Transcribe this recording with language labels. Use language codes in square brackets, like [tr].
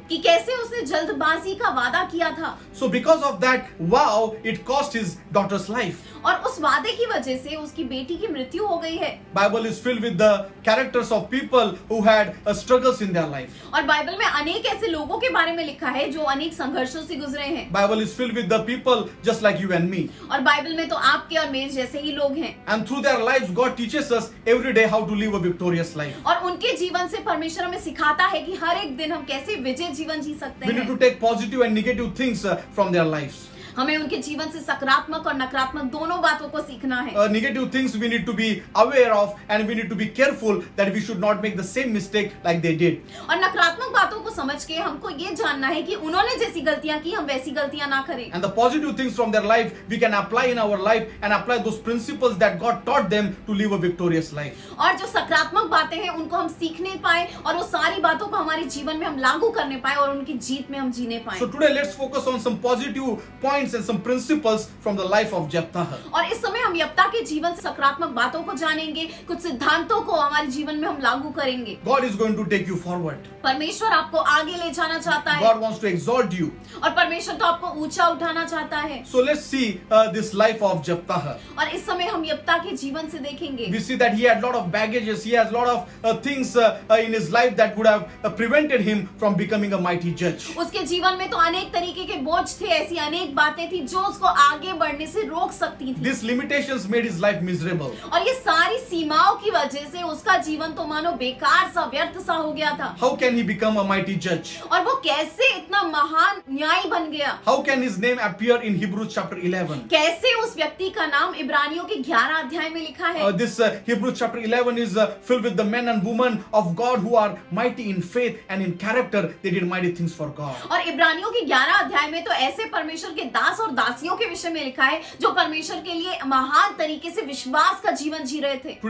[hi] कि कैसे उसने जल्दबाजी का वादा किया था, [en] So because of that vow, it cost his daughter's life. [hi] और उस वादे की वजह से उसकी बेटी की मृत्यु हो गई है। [en] Bible is filled with the characters of people who had struggles in their life. [hi] और बाइबल में अनेक ऐसे लोगों के बारे में लिखा है जो अनेक संघर्षों से गुजरे हैं। [en] Bible is filled with the people just like you and me. [hi] और बाइबल में तो आपके और मेरे जैसे ही लोग हैं। [en] And through their lives, God teaches us every day how to live a victorious life. [hi] और उनके जीवन से परमेश्वर हमें सिखाता है कि हर एक दिन हम कैसे विजय जीवन जी सकते [en] We need to [hi] हैं। [en] take positive and negative things from their lives. [hi] हमें उनके जीवन से सकारात्मक और नकारात्मक दोनों बातों को सीखना है। [en] Negative things we need to be aware of and we need to be careful that we should not make the same mistake like they did. [hi] और नकारात्मक बातों को समझ के हमको ये जानना है कि उन्होंने जैसी गलतियां की हम वैसी गलतियां ना करें। [en] And the positive things from their life we can apply in our life and apply those principles that God taught them to live a victorious life. [hi] और जो सकारात्मक बातें हैं उनको हम सीखने पाए और वो सारी बातों को हमारे जीवन में हम लागू करने पाए और उनकी जीत में हम जीने पाए। [en] So today let's focus on some positive points and some principles from the life of Jephthah. [hi] और इस समय हम यिप्तह के जीवन से सकारात्मक बातों को जानेंगे, कुछ सिद्धांतों को हमारे जीवन में हम लागू करेंगे। [en] God is going to take you forward. [hi] परमेश्वर आपको आगे ले जाना चाहता है [en] God wants to exalt you. [hi] और परमेश्वर तो आपको ऊंचा उठाना चाहता है। [en] So let's see this life of Jephthah. [hi] और इस समय हम यिप्तह के जीवन से देखेंगे। [en] We see that he had a lot of baggages. He has a lot of things in his life that would have prevented him from becoming a mighty judge. [hi] उसके जीवन में तो अनेक तरीके के बोझ थे, ऐसी अनेक बातें बातें थी जो उसको आगे बढ़ने से रोक सकती थी। [en] These limitations made his life miserable. [hi] और ये सारी सीमाओं की वजह से उसका जीवन तो मानो बेकार सा, व्यर्थ सा हो गया था। [en] How can he become a mighty judge? [hi] और वो कैसे इतना महान न्यायी बन गया? [en] How can his name appear in Hebrews chapter 11? [hi] कैसे उस व्यक्ति का नाम इब्रानियों के 11 अध्याय में लिखा है? [en] This Hebrews chapter 11 is filled with the men and women of God who are mighty in faith and in character. They did mighty things for God. [hi] और इब्रानियों के 11 अध्याय में तो ऐसे परमेश्वर के दास और दासियों के विषय में लिखा है जो परमेश्वर के लिए महान तरीके से विश्वास का जीवन जी रहे थे।